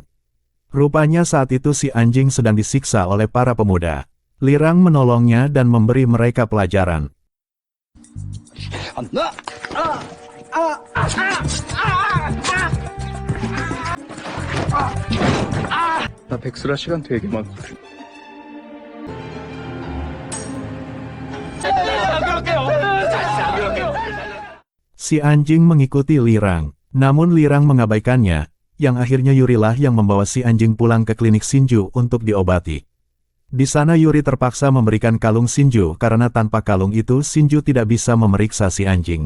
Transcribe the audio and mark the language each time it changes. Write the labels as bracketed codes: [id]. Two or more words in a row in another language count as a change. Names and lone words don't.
[id] Rupanya saat itu si anjing sedang disiksa oleh para pemuda. Lirang menolongnya dan memberi mereka pelajaran. [ko] 나 백수라 시간 되게 많거든. [id] Si anjing mengikuti Lirang, namun Lirang mengabaikannya, yang akhirnya Yurilah yang membawa si anjing pulang ke klinik Shinju untuk diobati. Di sana Yuri terpaksa memberikan kalung Shinju karena tanpa kalung itu Shinju tidak bisa memeriksa si anjing.